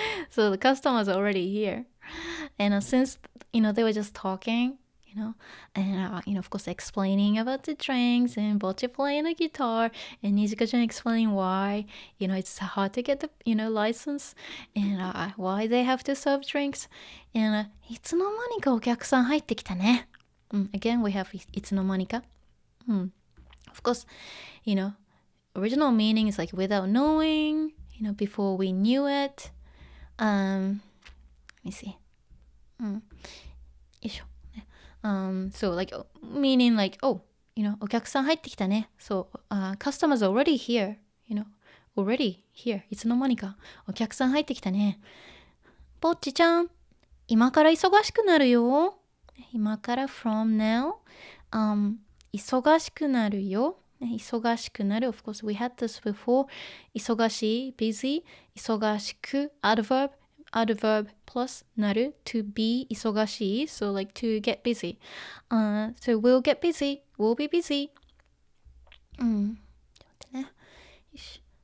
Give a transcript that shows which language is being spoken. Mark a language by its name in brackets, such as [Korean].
[English] So the customers are already here, and since they were just talking, and of course explaining about the drinks and Bocchi playing the guitar and Nijika-chan explaining why it's hard to get the license and why they have to serve drinks, and [Japanese] いつの間にかお客さん入ってきたね [English] Again we have いつの間にか Of course, original meaning is like without knowing, before we knew it. Let me see. So like meaning like, oh, [Japanese] お客さん入ってきたね [English] So customers are already here, already here. [Japanese] いつの間にかお客さん入ってきたねぼっちちゃん今から忙しくなるよ今から [English] from now [Japanese] 忙しくなるよ忙しくなる [English] Of course we had this before [Japanese] 忙しい busy 忙しく adverb [English] adverb plus なる to be 忙しい so like to get busy、so we'll get busy we'll be busy [Japanese] ちょっと待ってねよし